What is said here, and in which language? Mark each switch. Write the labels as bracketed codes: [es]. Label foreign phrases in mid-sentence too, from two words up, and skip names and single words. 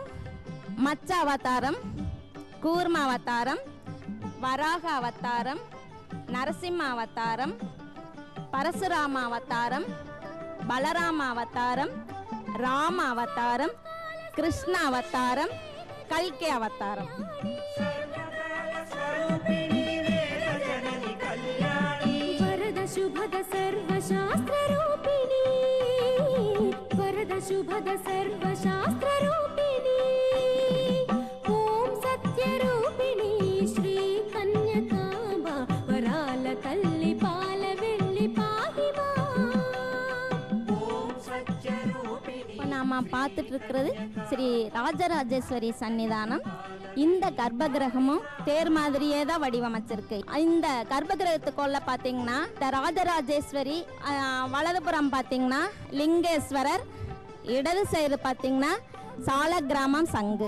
[ta] மச்ச அவதாரம், கூர்ம அவதாரம், வராக அவதாரம், நரசிம்ம அவதாரம், பரசுராம அவதாரம், பலராம அவதாரம், ராம அவதாரம், கிருஷ்ண அவதாரம், கல்கி அவதாரம். [te] వరద శుభద సర్వశాస్త్ర రూపిణి, వరద శుభద సర్వశాస్త్ర రూపిణి, ఓం సత్య రూపిణి శ్రీ కన్యకాంబ వరాల తల్లి పాల వెళ్ళి పాహిమా. ఓం సత్య రూపిణి. [ta] நாம பார்த்துட்டு இருக்கிறது ஸ்ரீ ராஜராஜேஸ்வரி சன்னிதானம். இந்த கர்ப்ப கிரகமும் தேர் மாதிரியே தான் வடிவமைச்சிருக்கு. இந்த கர்ப்ப கிரகத்துக்குள்ள பாத்தீங்கன்னா இந்த ராஜராஜேஸ்வரி, வலதுபுறம் பாத்தீங்கன்னா லிங்கேஸ்வரர், இடது சைடு பாத்தீங்கன்னா சால கிராமம் சங்கு.